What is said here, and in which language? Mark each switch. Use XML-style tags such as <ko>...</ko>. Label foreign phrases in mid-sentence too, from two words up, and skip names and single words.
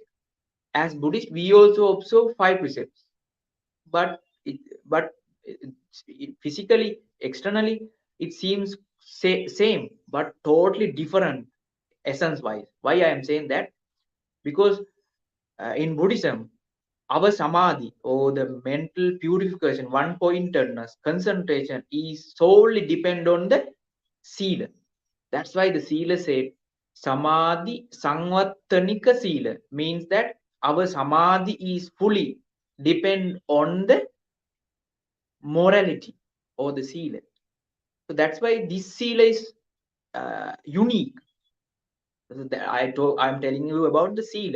<en>As Buddhist, we also observe 5 precepts, but physically, externally, it seems same, but totally different essence wise. Why I am saying that? Because in Buddhism, our samadhi, or the mental purification, one pointedness, concentration, is solely depend on the sila. That's why the sila said</en> <pi>samadhi sangvattanika sila,</pi> <en>means that our samadhi is fully depend on the morality or the sila. So that's why this sila is unique. I'm telling you about the sila.</en>